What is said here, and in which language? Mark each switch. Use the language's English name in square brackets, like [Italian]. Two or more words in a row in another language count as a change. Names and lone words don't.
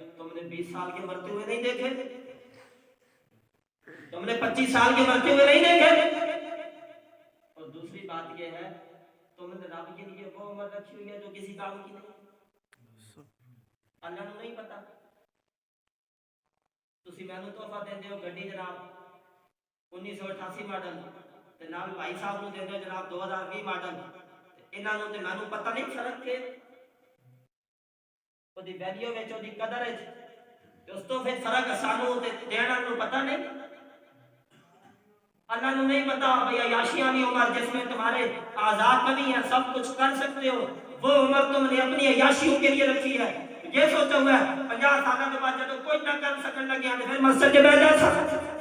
[Urdu] تم نے 20 سال کے مرتے ہوئے نہیں دیکھے، تم نے 25 سال کے مرتے ہوئے نہیں دیکھے، اور دوسری بات یہ ہے تم نے رب کے لیے وہ عمر رکھی ہوئی ہے جو کسی کام کی نہیں، اللہ نے نہیں پتا۔ [Punjabi] تسی مینوں تحفہ دیندے ہو گڈی جناب 1988 ماڈل، تے نال بھائی صاحب نوں دیندے ہو جناب 2020 ماڈل، انہاں نوں تے مینوں پتہ نہیں فرق کے اودی ویلیو وچ اودی قدر وچ، تے اس تو پھر فرق سانوں تے دینا نوں پتہ نہیں، اللہ نوں نہیں پتا۔ [Urdu] بھئی عیاشی والی عمر جس میں تمہارے آزاد کبھی ہیں، سب کچھ کر سکتے ہو، وہ عمر تم نے اپنی عیاشیوں کے لیے رکھی ہے۔ یہ سوچا ہوا ہے 50 سال کے بعد جب کوئی نہ کر سکن لگے تو پھر مسجد کے بیٹھ جا سکتا۔